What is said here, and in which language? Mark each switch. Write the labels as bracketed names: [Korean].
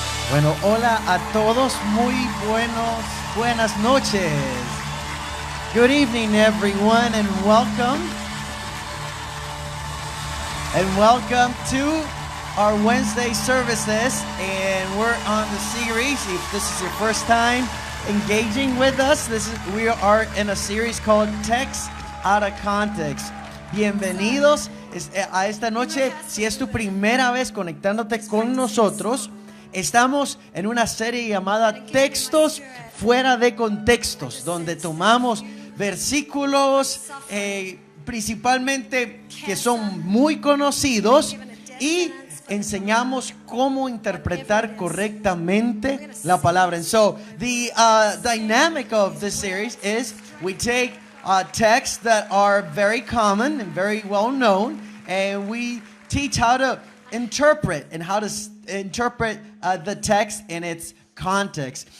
[Spanish] Bueno, hola a todos, muy buenas noches. [English] Good evening, everyone, and welcome. And welcome to our Wednesday services. And we're on the series. If this is your first time engaging with us, we are in a series called Text Out of Context. [Spanish] Bienvenidos a esta noche. Si es tu primera vez conectándote con nosotros, estamos en una serie llamada Textos Fuera de Contextos, donde tomamos versículos principalmente que son muy conocidos y enseñamos cómo interpretar correctamente la palabra. [English] And so the dynamic of this series is we take texts that are very common and very well known, and we teach how to interpret and how to interpret the text in its context.